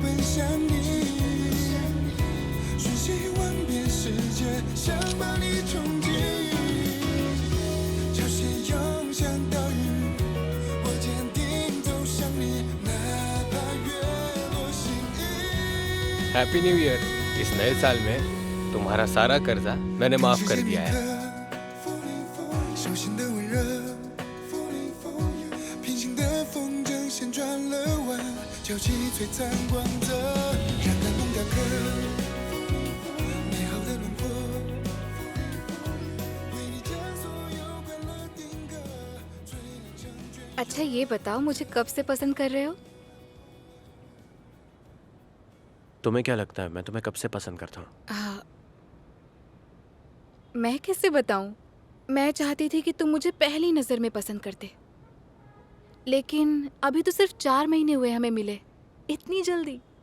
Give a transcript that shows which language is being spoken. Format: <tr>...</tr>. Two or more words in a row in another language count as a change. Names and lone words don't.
<zh>想你，瞬息万变世界，想把你冲击。潮汐涌向岛屿，我坚定走向你，哪怕月落心意。</zh> <en>Happy New Year.</en> <hi>इस नए साल में तुम्हारा सारा कर्जा मैंने माफ कर दिया है।</hi> <zh>手心的温热，平行的风筝线转了弯，交集璀璨光泽，让感动雕刻美好的轮廓，为你将所有快乐定格，最能成全。</zh> <hi>अच्छा ये बताओ मुझे कब से पसंद कर रहे हो? तुम्हें क्या लगता है मैं तुम्हें कब से पसंद करता हूँ? मैं कैसे बताऊं? मैं चाहती थी कि तुम मुझे पहली नजर में पसंद करते, लेकिन अभी तो सिर्फ 4 महीने हुए हमें मिले, इतनी जल्दी?</hi>